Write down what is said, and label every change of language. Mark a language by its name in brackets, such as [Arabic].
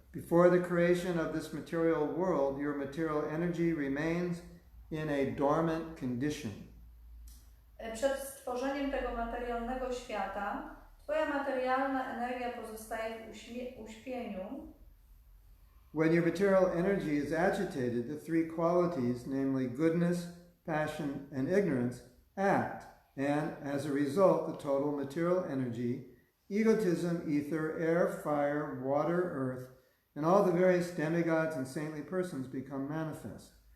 [English] Before the creation of this material world, your material energy remains in a dormant condition. [Polish] Przed stworzeniem tego materialnego świata, Twoja materialna energia pozostaje w uśpieniu. [English] When your material energy is agitated, the three qualities, namely goodness, passion, and ignorance, act, and as a result, the total material energy, egotism, ether, air, fire, water, earth, and all the various demigods and saintly persons become manifest.